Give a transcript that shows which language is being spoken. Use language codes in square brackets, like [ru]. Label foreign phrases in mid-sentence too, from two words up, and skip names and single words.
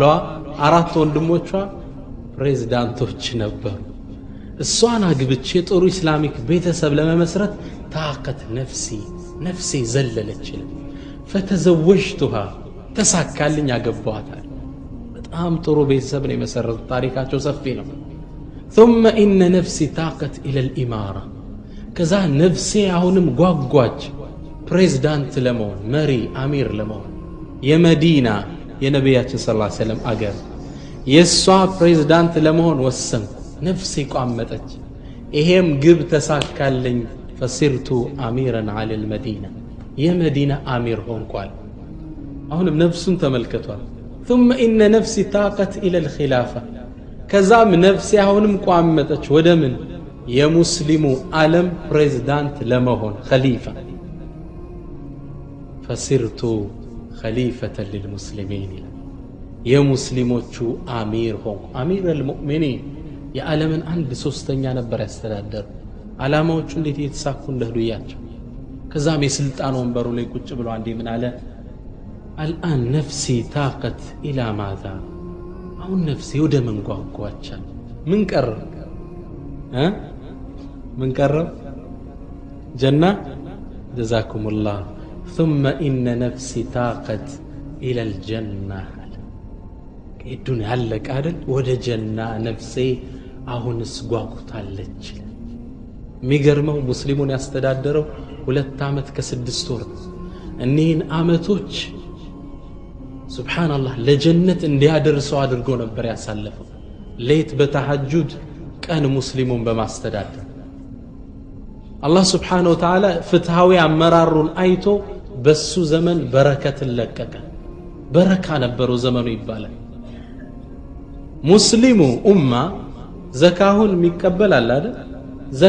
[am] 4 ወንድሞቿ ፕሬዝዳንቶች ነበሩ። እሷን አግብቼ ጥሩ ኢስላሚክ ቤተሰብ ለመመስረት ታቀት ነፍሴ ዘለለች ይላል። ፈተዘወጅቱሃ ተሳካልኝ፣ አገባዋታል። በጣም ጥሩ ቤተሰብ ነው የመሰረቱት። ታሪካቸው ሰፊ ነው። [ar] ثم إن نفسي طاقت إلى الإمارة [am] ከዛ ነፍሴ አሁንም ጓጓች ፕሬዝዳንት ለመሆን፣ መሪ አሚር ለመሆን። የመዲና የነቢያችን [ar] صلى الله عليه وسلم [am] አገር የሷ ፕሬዝዳንት ለመሆን ወሰንኩ። ነፍሴ ቋመጠች። ይሄም ግብ ተሳካልኝ። [ar] فصرت أميرا على المدينة [am] የመዲና አሚር ሆንኳል። አሁንም ነፍሱን ተመልከቷል። [ar] ثم إن نفسي طاقت إلى الخلافة [am] ከዛም ነፍሴ አሁንም ቋመጠች ወደ ምን? የሙስሊሙ ዓለም ፕሬዝዳንት ለመሆን ኸሊፋ። [ar] فصرت خليفة للمسلمين [am] የሙስሊሞቹ አሚር ሆንኩ። [ar] أمير المؤمنين [am] የዓለምን 1/3 ነበር ያስተዳደሩ። ዓላማዎቹ እንዴት እየተሳኩ እንደሄዱ እያቸው። ከዛም የስልጣን ወንበሩ ላይ ቁጭ ብሎ አንዴ ምን አለ? [ar] الآن نفسي تاقت إلى ماذا። [am] አሁን ነፍሴ ወደ ምን ጓጓቻል? ምን ቀረ? ምን ቀረ? [ar] الجنة. جزاكم الله። ثم إن نفسي طاقت إلى الجنة الدنيا علق አይደል? [am] ወደ ጀና ነፍሴ አሁንስ ጓጉታለች። የሚገርመው ሙስሊሙን ያስተዳደረው 2 ዓመት ከ6 ወር። እኒህን ዓመቶች ሱብሃንአላህ ለጀነት እንዲያደርሰው አድርጎ ነበር ያሳለፈው። ሌት በተሐጁድ ቀን ሙስሊሙን በማስተዳደር አላህ [ar] سبحانه وتعالى [am] ፍትሃዊ አመራሩን አይቶ በሱ ዘመን በረከትን ለቀቀ። በረካ ነበረው ዘመኑ ይባላል። ሙስሊሙ ኡማ ዘካሁን የሚቀበል አለ አይደል?